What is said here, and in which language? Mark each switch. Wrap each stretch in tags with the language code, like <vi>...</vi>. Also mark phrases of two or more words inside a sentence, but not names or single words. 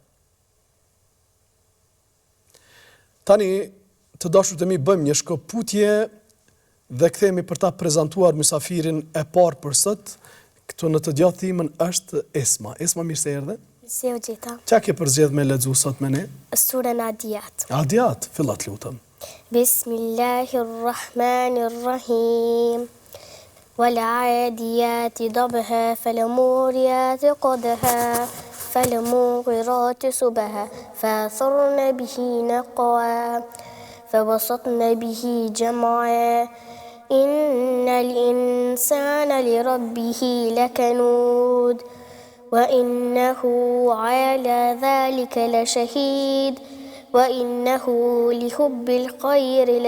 <sq>Tani, të dashur të mi bëjmë një shkëputje dhe kthehemi për ta prezantuar mysafirin e parë për sot. Këtu në të gjatë thimën është Esma. Esma, mirë se erdhe. Si u gjeta? Qa ke përzgjedh me lexu sot me ne? Surën Adiyat. Adiyat, fillat lutem. Bismillahirrahmanirrahim.</sq> <ar>والعاديات ضبها فالموريات قدها فالمغيرات صبها فأثرن به نقعا فوسطن به جمعا إن الإنسان لربه لكنود وإنه على ذلك لشهيد وإنه لحب الخير</ar>